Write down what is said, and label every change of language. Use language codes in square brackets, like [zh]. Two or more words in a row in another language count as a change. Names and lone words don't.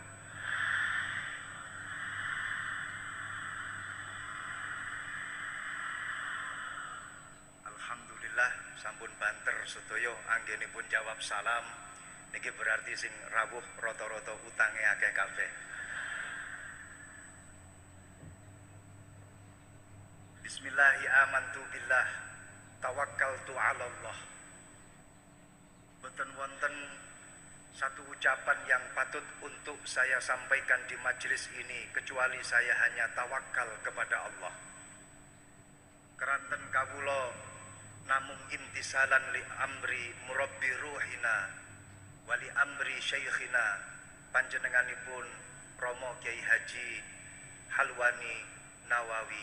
[jv] Alhamdulillah sampun banter sedaya anggenipun jawab salam. Niki berarti sing rawuh rata-rata utange akeh kabeh. [ar] بسم الله آمنت بالله توكلت على الله. [jv] Boten wonten [id] satu ucapan yang patut untuk saya sampaikan di majelis ini kecuali saya hanya tawakal kepada Allah. [jv] Keranten kawula namung [ar] امتثالا لأمر مربي روحنا ولي أمر شيخنا panjenenganipun Romo Kiai Haji Halwani Nawawi.